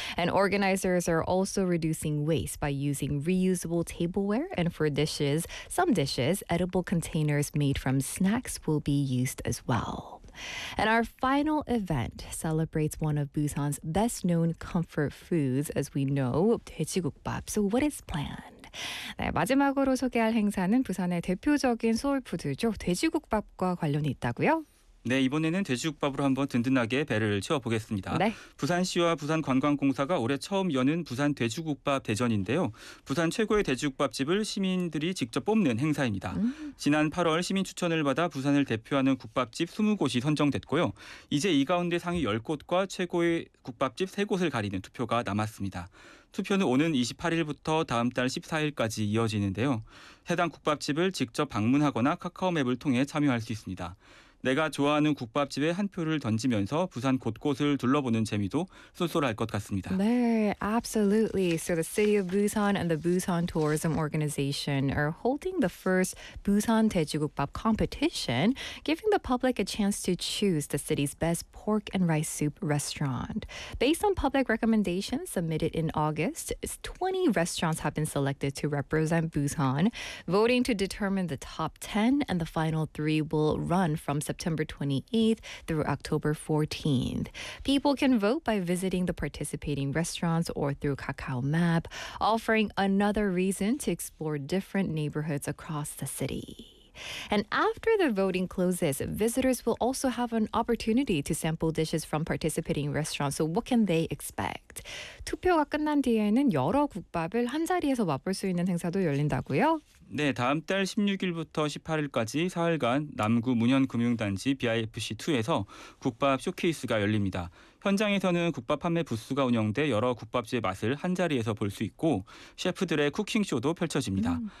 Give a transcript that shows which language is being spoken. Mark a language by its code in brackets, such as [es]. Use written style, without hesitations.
[en] And organizers are also reducing waste by using reusable tableware, and for dishes, some dishes, edible containers made from snacks will be used as well. And our final event celebrates one of Busan's best-known comfort foods, as we know, 돼지국밥. So what is planned? [ko] 네, 마지막으로 소개할 행사는 부산의 대표적인 소울푸드죠, 돼지국밥과 관련이 있다고요? 네, 이번에는 돼지국밥으로 한번 든든하게 배를 채워보겠습니다. 네. 부산시와 부산관광공사가 올해 처음 여는 부산 돼지국밥 대전인데요. 부산 최고의 돼지국밥집을 시민들이 직접 뽑는 행사입니다. 지난 8월 시민 추천을 받아 부산을 대표하는 국밥집 20곳이 선정됐고요. 이제 이 가운데 상위 10곳과 최고의 국밥집 3곳을 가리는 투표가 남았습니다. 투표는 오는 28일부터 다음 달 14일까지 이어지는데요. 해당 국밥집을 직접 방문하거나 카카오맵을 통해 참여할 수 있습니다. 내가 좋아하는 국밥집에 한 표를 던지면서 부산 곳곳을 둘러보는 재미도 쏠쏠할 것 같습니다. 네, [en] absolutely. So the City of Busan and the Busan Tourism Organization are holding the first Busan 돼지국밥 competition, giving the public a chance to choose the city's best pork and rice soup restaurant. Based on public recommendations submitted in August, 20 restaurants have been selected to represent Busan, voting to determine the top 10, and the final 3 will run from September 28th through October 14th. People can vote by visiting the participating restaurants or through Kakao Map, offering another reason to explore different neighborhoods across the city. And after the voting closes, visitors will also have an opportunity to sample dishes from participating restaurants. So what can they expect? [ko] 투표가 끝난 뒤에는 여러 국밥을 한 자리에서 맛볼 수 있는 행사도 열린다고요? 네, 다음 달 16일부터 18일까지 사흘간 남구 문현금융단지 BIFC2에서 국밥 쇼케이스가 열립니다. 현장에서는 국밥 판매 부스가 운영돼 여러 국밥집의 맛을 한자리에서 볼 수 있고 셰프들의 쿠킹쇼도 펼쳐집니다.